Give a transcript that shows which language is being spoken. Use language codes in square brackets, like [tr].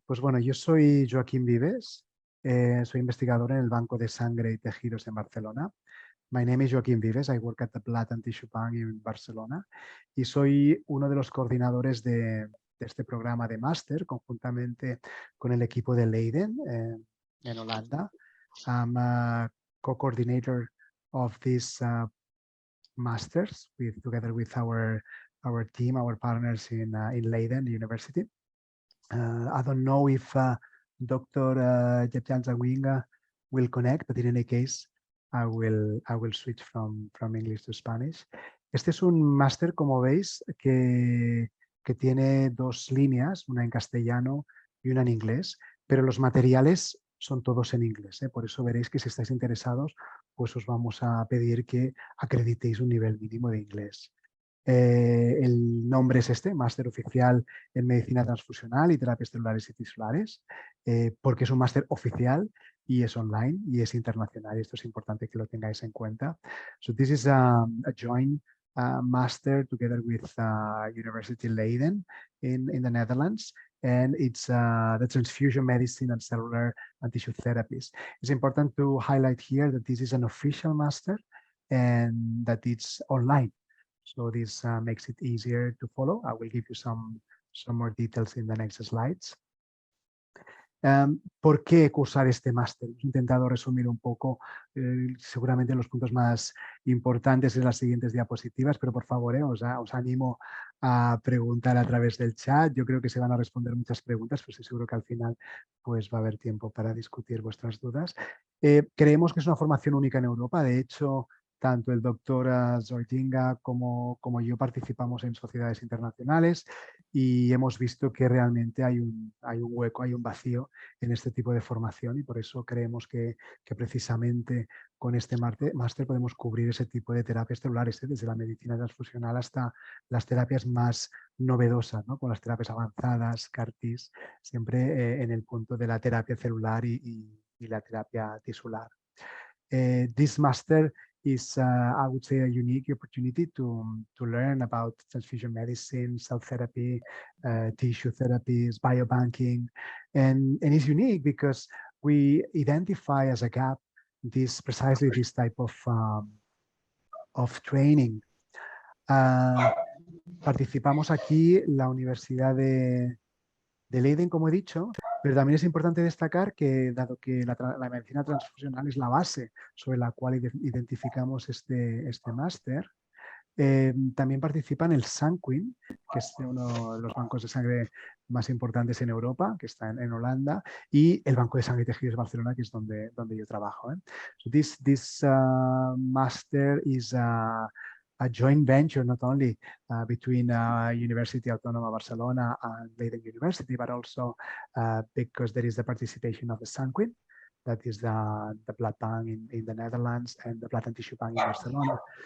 [es] Pues bueno, yo soy Joaquim Vives, soy investigador en el Banco de Sangre y Tejidos en Barcelona. [en] My name is Joaquim Vives, I work at the Blood and Tissue Bank in Barcelona [es] y soy uno de los coordinadores de este programa de máster conjuntamente con el equipo de Leiden en Holanda. [en] I'm a co-coordinator of this masters together with our team, our partners in Leiden University. I don't know if Dr. Jaap Zwaginga will connect, but in any case, I will switch from English to Spanish. [es] Este es un máster, como veis, que tiene dos líneas, una en castellano y una en inglés, pero los materiales son todos en inglés. Por eso veréis que si estáis interesados, pues os vamos a pedir que acreditéis un nivel mínimo de inglés. El nombre es este, Máster Oficial en Medicina Transfusional y Terapias Celulares y Tisulares, porque es un máster oficial y es online y es internacional. Y esto es importante que lo tengáis en cuenta. [en] So this is a joint master together with University Leiden in the Netherlands, and it's the Transfusion Medicine and Cellular and Tissue Therapies. It's important to highlight here that this is an official master and that it's online. So this makes it easier to follow. I will give you some more details in the next slides. [es] ¿Por qué cursar este máster? He intentado resumir un poco, seguramente los puntos más importantes en las siguientes diapositivas, pero por favor, os animo a preguntar a través del chat. Yo creo que se van a responder muchas preguntas, pues estoy seguro que al final pues, va a haber tiempo para discutir vuestras dudas. Creemos que es una formación única en Europa. De hecho, tanto el doctor Zwaginga como yo participamos en sociedades internacionales y hemos visto que realmente hay un hueco, hay un vacío en este tipo de formación y por eso creemos que precisamente con este máster podemos cubrir ese tipo de terapias celulares, desde la medicina transfusional hasta las terapias más novedosas, ¿no? Con las terapias avanzadas, CAR-Ts, siempre en el punto de la terapia celular y la terapia tisular. [en] This master is, I would say, a unique opportunity to learn about transfusion medicine, cell therapy, tissue therapies, biobanking, and it's unique because we identify as a gap precisely this type of training. [es] Participamos aquí la Universidad de Leiden, como he dicho, pero también es importante destacar que, dado que la medicina transfusional es la base sobre la cual identificamos este máster, también participan el Sanquin, que es uno de los bancos de sangre más importantes en Europa, que está en Holanda, y el Banco de Sangre y Tejidos de Barcelona, que es donde yo trabajo. [en] So this master is a joint venture, not only between University Autònoma Barcelona and Leiden University, but also because there is the participation of the Sanquin, that is the blood bank in the Netherlands, and the blood and tissue bank in Barcelona.